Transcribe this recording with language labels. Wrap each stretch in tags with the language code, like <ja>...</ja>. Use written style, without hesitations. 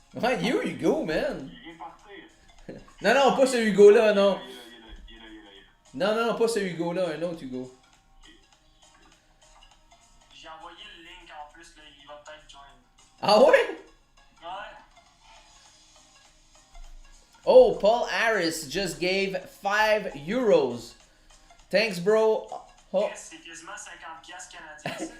<en>Ouais, you go, man.</en> <fr>Il vient partir. Non, non, pas ce Hugo-là, non. Il est là. Non, non, non, pas ce Hugo-là, un autre Hugo. J'ai envoyé le link en plus, là, il va peut-être join. Ah ouais? Ouais.</fr> <en>Oh, Paul Harris just gave 5 euros. Thanks, bro. Oh.</en> <fr>Yes, c'est quasiment 50$ canadiens.</fr>